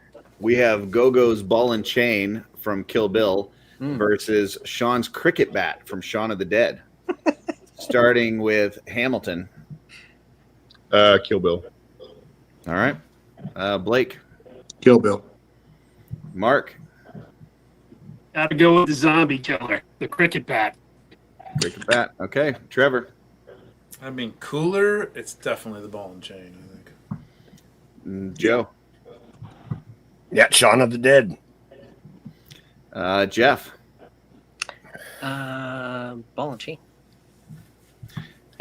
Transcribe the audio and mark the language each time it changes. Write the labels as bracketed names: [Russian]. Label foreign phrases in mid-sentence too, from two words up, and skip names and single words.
[English] we have Gogo's Ball and Chain from Kill Bill versus Sean's Cricket Bat from Shaun of the Dead. Starting with Hamilton. Kill Bill. All right. Blake. Kill Bill. Mark. Gotta go with the zombie killer, the cricket bat. Cricket Bat. Okay. Trevor. I mean, cooler, it's definitely the ball and chain, I think. Joe. Yeah, Shaun of the Dead. Jeff. Ball and chain.